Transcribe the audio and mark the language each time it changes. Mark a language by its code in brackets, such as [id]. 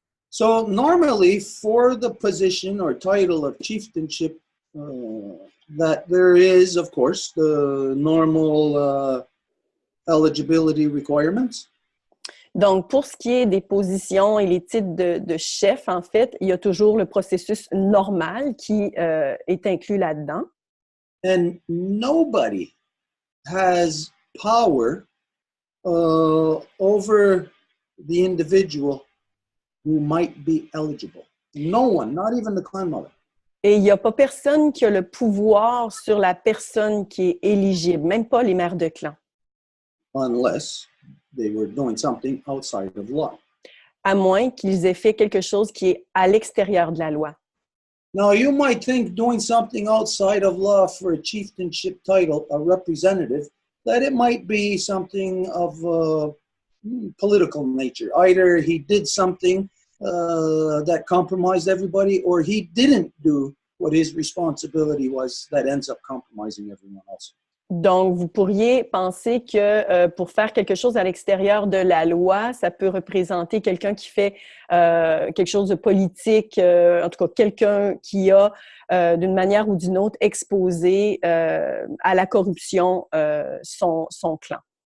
[en] So normally for the position or title of chieftainship, that there is, of course, the normal eligibility requirements. [fr] Donc, pour ce qui est des positions et les titres de chef, en fait, il y a toujours le processus normal qui est inclus là-dedans. [en] And nobody has power over the individual who might be eligible. No one, not even the clan mother. [fr] Et il n'y a pas personne qui a le pouvoir sur la personne qui est éligible, même pas les mères de clan. [en] Unless they were doing something outside of law. [fr] À moins qu'ils aient fait quelque chose qui est à l'extérieur de la loi. [en] Now, you might think doing something outside of law for a chieftainship title, a representative, that it might be something of political nature. Either he did something that compromised everybody, or he didn't do what his responsibility was that ends up compromising everyone else. [fr] Donc, vous pourriez penser que pour faire quelque chose à l'extérieur de la loi, ça peut représenter quelqu'un qui fait quelque chose de politique, en tout cas quelqu'un qui a, d'une manière ou d'une autre, exposé à la corruption son clan.